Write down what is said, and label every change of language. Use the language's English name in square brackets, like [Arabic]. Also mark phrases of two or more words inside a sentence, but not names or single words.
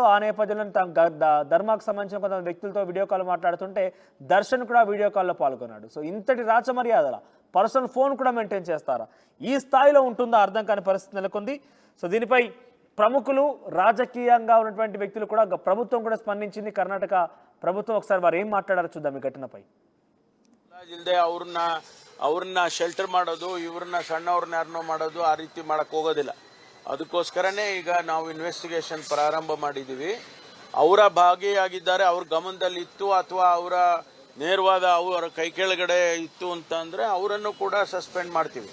[Telugu] ఆ నేపథ్యంలో ధర్మాకు సంబంధించిన కొంతమంది వ్యక్తులతో [English] video call [Telugu] మాట్లాడుతుంటే దర్శన్ కూడా వీడియో కాల్లో పాల్గొన్నాడు. సో ఇంతటి రాచ మర్యాదల [English] personal phone [Telugu] కూడా మెయింటైన్ చేస్తారా? ఈ స్థాయిలో ఉంటుందా అర్థం కాని పరిస్థితి నెలకొంది. సో దీనిపై ప్రముఖులు, రాజకీయంగా ఉన్నటువంటి వ్యక్తులు కూడా, ప్రభుత్వం కూడా స్పందించింది. కర్ణాటక ప్రభుత్వం ఒకసారి వారు ఏం మాట్లాడారో చూద్దాం ఈ ఘటనపై. [Kannada] ಇಲ್ಲದೆ ಅವ್ರನ್ನ ಶೆಲ್ಟರ್ ಮಾಡೋದು, ಇವ್ರನ್ನ ಸಣ್ಣವ್ರನ್ನ ಯಾರನ್ನೋ ಮಾಡೋದು, ಆ ರೀತಿ ಮಾಡಕ್ ಹೋಗೋದಿಲ್ಲ. ಅದಕ್ಕೋಸ್ಕರನೇ ಈಗ ನಾವು ಇನ್ವೆಸ್ಟಿಗೇಷನ್ ಪ್ರಾರಂಭ ಮಾಡಿದ್ದೀವಿ. ಅವರ ಭಾಗಿಯಾಗಿದ್ದಾರೆ, ಅವ್ರ ಗಮನದಲ್ಲಿ ಇತ್ತು ಅಥವಾ ಅವರ ನೇರವಾದ ಅವರ ಕೈ ಕೆಳಗಡೆ ಇತ್ತು ಅಂತಂದ್ರೆ ಅವರನ್ನು ಕೂಡ ಸಸ್ಪೆಂಡ್ ಮಾಡ್ತೀವಿ.